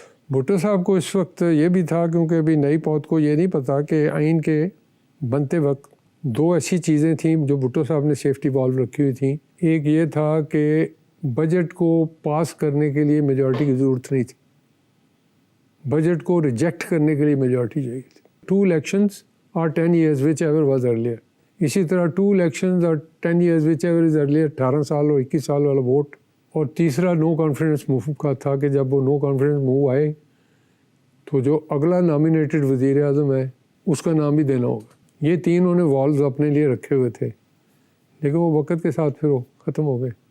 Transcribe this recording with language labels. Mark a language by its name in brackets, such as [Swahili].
[Urdu] بھٹو صاحب کو اس وقت یہ بھی تھا کیونکہ ابھی نئی پود کو یہ نہیں پتا کہ آئین کے بنتے وقت 2 ایسی چیزیں تھیں جو بھٹو صاحب نے سیفٹی والو رکھی ہوئی تھیں. ایک یہ تھا کہ بجٹ کو پاس کرنے کے لیے میجورٹی کی ضرورت نہیں تھی، بجٹ کو ریجیکٹ کرنے کے لیے میجورٹی چاہیے تھی. [English] 2 elections or 10 years which ever was earlier. [Urdu] اسی طرح 2 elections اور 10 years [English] which ever is earlier، [Urdu] 18 سال اور 21 سال والا ووٹ. اور تیسرا نو کانفیڈنس موو کا تھا کہ جب وہ نو کانفیڈنس موو آئے تو جو اگلا نامینیٹڈ وزیر اعظم ہے اس کا نام بھی دینا ہوگا. یہ 3 انہوں نے والز اپنے لیے رکھے ہوئے تھے، لیکن وہ وقت کے ساتھ پھر وہ ختم ہو گئے.